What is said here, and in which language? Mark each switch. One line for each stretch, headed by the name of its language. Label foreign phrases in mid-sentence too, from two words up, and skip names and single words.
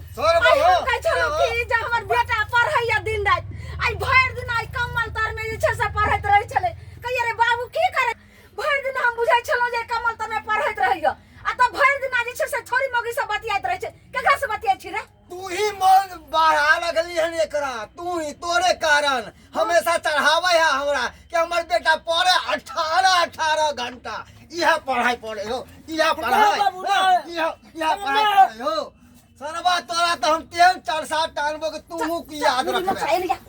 Maithili: सर बाबू कहै छलो कि जे हमर बेटा पढ़ैया दिन रात आई भर दिन आई कमल तर में जे छै से पढ़ैत रहै छले कहिए रे बाबू की करे भर दिन हम बुझाइ छलो जे कमल तर में पढ़ैत रहियो आ त भर दिन जे छै से छोरी मोगी से बतियाइत रहै छै केकरा से बतियाइ छी रे तू ही मन बढ़ा लगली हन एकरा तू ही तोरे कारण हमेशा चढ़ावे है हमरा कि हमर बेटा पढ़े 18 घंटा यह पढ़ाई पढ़े हो यह पढ़ाई यह पढ़ाई पढ़े हो सरवा तोरा तो हम 3-4 टानबो के तू की याद रखबे।